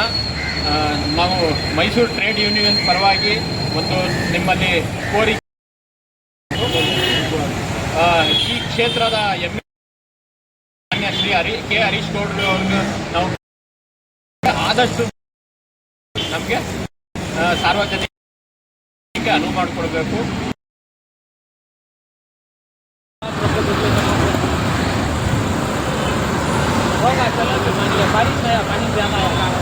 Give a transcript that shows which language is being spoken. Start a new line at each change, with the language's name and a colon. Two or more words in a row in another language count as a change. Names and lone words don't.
Kannada: ನಾವು ಮೈಸೂರು ಟ್ರೇಡ್ ಯೂನಿಯನ್ ಪರವಾಗಿ ಒಂದು ನಿಮ್ಮಲ್ಲಿ ಕೋರಿಕೆ, ಈ ಕ್ಷೇತ್ರದ ಮಾನ್ಯ ಶ್ರೀ ಹರೀಶ್ ಗೌಡ್ರು ಅವ್ರಿಗೆ ನಾವು ಆದಷ್ಟು ನಮಗೆ ಸಾರ್ವಜನಿಕ ಅನುವು ಮಾಡಿಕೊಡ್ಬೇಕು.
Hindi: होगा चलो तो मान लिया बारिश है, पानी भी आना है।